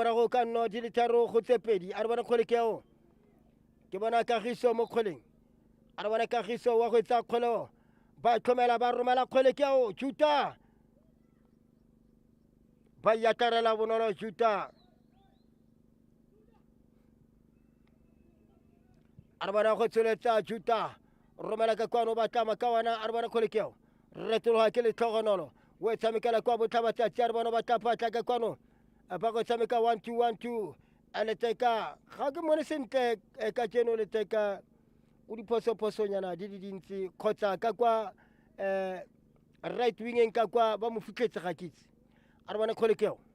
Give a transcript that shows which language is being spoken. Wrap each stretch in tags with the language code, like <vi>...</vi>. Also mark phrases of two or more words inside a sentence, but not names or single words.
<tn>morago ka nno di le tharo go tse pedi arbane khole ke o ke bona kagiso mo kholeng arbane kagiso wa go tsa kholo ba tlhomela ba romela khole ke o Juta ba ya Trdl bonolo Juta arbane go tsholetsa Juta romela ka kwano ba tama ka wana arbane khole ke o retologa ke le tlhogonolo o tshamekela kwa botlabatsatsi arbane ba tapa ka kwano ba go tshameka 1-2 a leteka ga ke mone sentle ka tseno leteka o diphoso-phosonyana di le dintsi kgotsa ka kwa right wingeng ka kwa ba mo fitlhetse ga kitse a re bone kgole keo</tn>